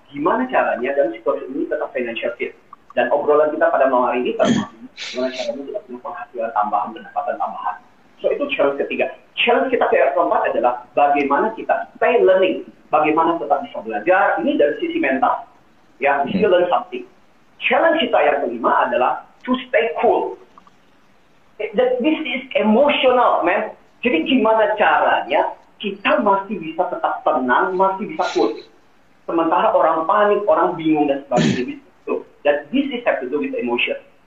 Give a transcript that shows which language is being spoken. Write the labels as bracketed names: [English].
[Indonesian] Gimana caranya dalam situasi ini tetap financial fit? Dan obrolan kita pada malam hari ini termasuk gimana caranya kita punya penghasilan tambahan, pendapatan tambahan. So itu challenge ketiga. Challenge kita yang keempat adalah bagaimana kita [English] stay learning, [Indonesian] bagaimana tetap bisa belajar. Ini dari sisi mental, ya, [English] still learn something. [Indonesian] Challenge kita yang kelima adalah [English] to stay cool. That this is emotional, man. [Indonesian] Jadi gimana caranya kita masih bisa tetap tenang, masih bisa cool. Sementara orang panik, orang bingung dan sebagainya. Dan [English] this is have to do with emotion.